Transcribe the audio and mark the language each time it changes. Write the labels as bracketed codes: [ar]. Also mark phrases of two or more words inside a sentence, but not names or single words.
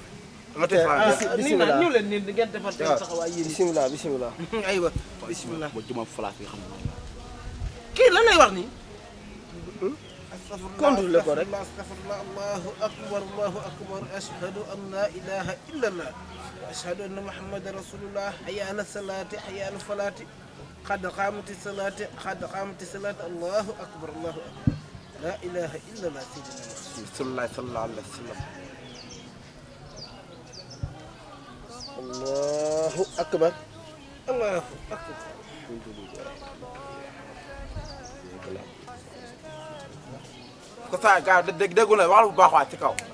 [wo] bisimilah ñëw leen nii di ngeen defar seen saxawaay yéen. bisimilah. aywa bisimilah. ma juma falaas bi xam nga. kii lan lay wax nii. contrôlé ko rek. [ar] أستغفر الله الله أكبر أشهد أن لا إله إلا الله أشهد أن محمدا رسول الله حي على الصلاة حي على الفلاح قد قامت الصلاة الله أكبر لا إله إلا الله سيدنا صلى الله عليه وسلم. الله أكبر. [wo] ko saa gars déggu la waxal bu baax waa ci kaw.